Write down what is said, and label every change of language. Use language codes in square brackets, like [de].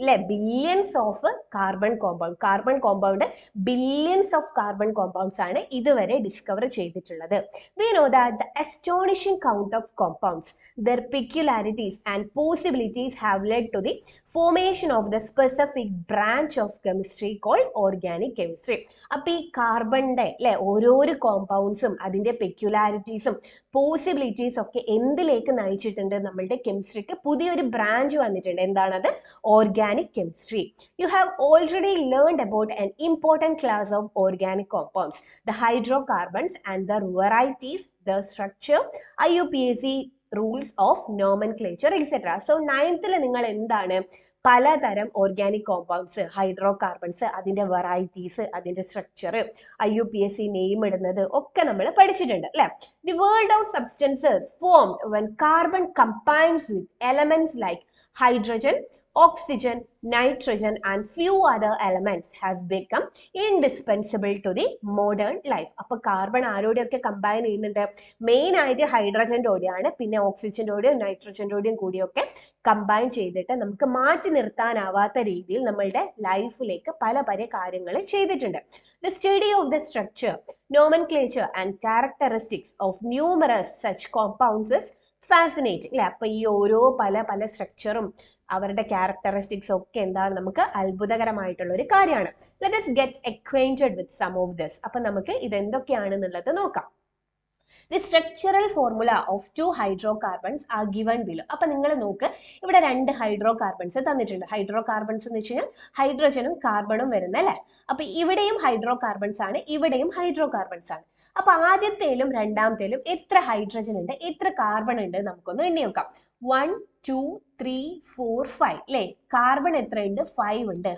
[en] billions of carbon compound billions of carbon compounds [ml] ആണ് ഇതുവരെ discover ചെയ്തിട്ടുള്ളത്. [en] We know that the astonishing count of compounds, their peculiarities and possibilities have led to the formation of the specific branch of chemistry called organic chemistry. [ml] അപ്പൊ ഈ കാർബണിന്റെ അല്ലെ ഓരോരോ കോമ്പൗണ്ട്സും അതിന്റെ പെക്യുലാരിറ്റീസും possibilities ഒക്കെ എന്തിലേക്ക് നയിച്ചിട്ടുണ്ട്? നമ്മളുടെ കെമിസ്ട്രിക്ക് പുതിയൊരു ബ്രാഞ്ച് വന്നിട്ടുണ്ട്. എന്താണത്? Organic chemistry. [en] You have already learned about an important class of organic compounds, the hydrocarbons and their varieties, the structure, IUPAC rules of nomenclature, etc. [ml] So 9th നിങ്ങൾ എന്താണ് പലതരം ഓർഗാനിക് കോമ്പൗണ്ട്സ്, ഹൈഡ്രോകാർബൺസ്, അതിന്റെ varieties, അതിന്റെ structure, IUPAC name ഇടുന്നത് ഒക്കെ നമ്മൾ പഠിച്ചിട്ടുണ്ട് അല്ലെ. [en] The world of substances formed when carbon combines with elements like hydrogen, oxygen, nitrogen and few other elements has become indispensable to the modern life. [ml] അപ്പോൾ carbon ആരോടെയൊക്കെ combine ചെയ്യുന്നുണ്ട്? Main ആയിട്ട് ഹൈഡ്രജൻ്റെ കൂടെയാണ്, പിന്നെ ഓക്സിജൻ്റെ കൂടെയും നൈട്രജൻ്റെ കൂടെയും കൂടിയൊക്കെ കമ്പൈൻ ചെയ്തിട്ട് നമുക്ക് മാറ്റി നിർത്താനാവാത്ത രീതിയിൽ നമ്മളുടെ ലൈഫിലേക്ക് പല പല കാര്യങ്ങൾ ചെയ്തിട്ടുണ്ട്. [en] The study of the structure, nomenclature and characteristics of numerous such compounds is [ml] fascinating അല്ലെ. അപ്പൊ ഈ ഓരോ പല പല സ്ട്രക്ചറും അവരുടെ ക്യാരക്ടറിസ്റ്റിക്സും ഒക്കെ എന്താണ് നമുക്ക് അത്ഭുതകരമായിട്ടുള്ള ഒരു കാര്യമാണ്. [en] Let us get acquainted with some of this. [ml] അപ്പൊ നമുക്ക് ഇത് എന്തൊക്കെയാണെന്നുള്ളത് നോക്കാം. [en] The structural formula of two hydrocarbons are given below. [ml] അപ്പൊ നിങ്ങൾ നോക്ക്, ഇവിടെ രണ്ട് ഹൈഡ്രോകാർബൺസ് തന്നിട്ടുണ്ട്. ഹൈഡ്രോകാർബൺസ് എന്ന് വെച്ച് കഴിഞ്ഞാൽ ഹൈഡ്രജനും കാർബണും വരുന്ന അല്ലെ. അപ്പൊ ഇവിടെയും ഹൈഡ്രോകാർബൺസ് ആണ്, ഇവിടെയും ഹൈഡ്രോകാർബൺസ് ആണ്. അപ്പൊ ആദ്യത്തേലും രണ്ടാമത്തേലും എത്ര ഹൈഡ്രജൻ ഉണ്ട്, എത്ര കാർബൺ ഉണ്ട് നമുക്കൊന്ന് എണ്ണി നോക്കാം. 1 2 3 4 5 അല്ലെ. കാർബൺ എത്രയുണ്ട്? 5 ഉണ്ട്.